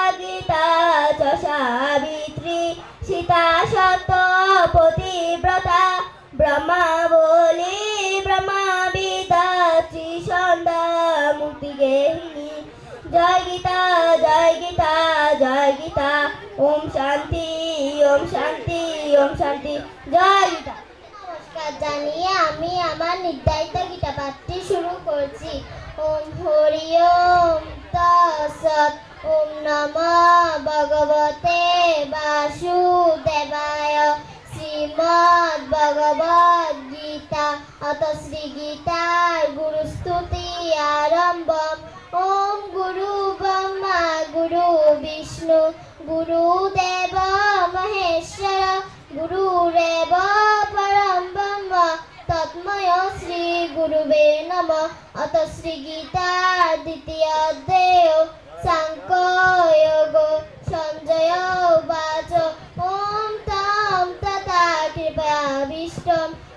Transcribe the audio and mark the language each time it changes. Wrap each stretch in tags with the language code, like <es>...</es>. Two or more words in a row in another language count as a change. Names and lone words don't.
<sa>গীতা চ সাবিত্রী সীতা সত্য পতিব্রতা ব্রহ্মাবলী ব্রহ্মবিদ্যা ত্রিসন্ধ্যা মুক্তিগেহিনী জয় গীতা জয় গীতা জয় গীতা ওম শান্তি ওম শান্তি ওম শান্তি জয় গীতা।</sa> <bn>নমস্কার জানিয়ে আমি আমার নির্ধারিত গীতা পাঠটি শুরু করছি।</bn> <sa>ওম হরি ওম তৎসৎ ওম নমঃ ভগবতে বাসুদেবায় শ্রীমদ্ ভগবদ গীতা অত শ্রী গীতার গুরু স্তুতি আরম্ভম ওম গুরু ব্রহ্মা গুরু বিষ্ণু গুরুদেব মহেশ্বর গুরুরেব পরম ব্রহ্ম তৎময় শ্রী গুরুবে নমঃ অত শ্রী গীতার দ্বিতীয় অধ্যায় সাংখ্য যোগ সঞ্জয় বাচ ওম তম তথা কৃপয়া বিষ্টম</sa>